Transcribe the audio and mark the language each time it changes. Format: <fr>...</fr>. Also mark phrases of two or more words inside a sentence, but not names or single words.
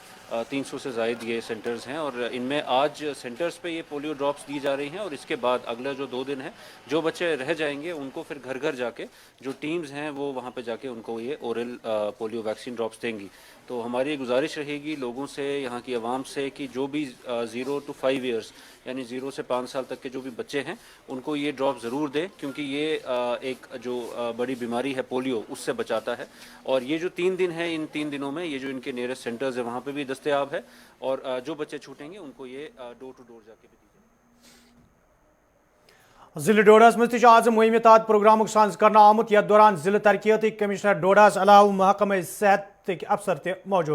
<hi>300 से ज़ायद ये सेंटर्स हैं और इनमें आज सेंटर्स पे ये</hi> <en>polio drops</en> <hi>दी जा रही हैं और इसके बाद अगला जो 2 दिन है जो बच्चे रह जाएंगे उनको फिर घर घर जाके जो टीम्स हैं वो वहाँ पे जाके उनको ये</hi> <en>oral polio vaccine drops</en> <hi>देंगी। तो हमारी गुजारिश रहेगी लोगों से, यहाँ की आवाम से कि जो भी</hi> <en>0 to 5 years</en> <hi>यानी 0 से 5 साल तक के जो भी बच्चे हैं उनको ये ड्रॉप ज़रूर दें क्योंकि ये एक जो बड़ी बीमारी है पोलियो उससे बचाता है। और ये जो 3 दिन है इन 3 दिनों में ये जो इनके</hi> <en>nearest centers</en> <hi>है वहाँ पे भी दस्तयाब है और जो बच्चे छूटेंगे उनको ये</hi> <en>door to door</en> <hi>जाके भी दी जाएगी।</hi> <ks>जिले डोडास मज आज मुहिम तहत प्रोग्राम सांस करना आमुत यथ दौरान जिले तरक्याती कमिश्नर डोडास अलाव महकमे सेहत अफसर ते मौजूद।</ks>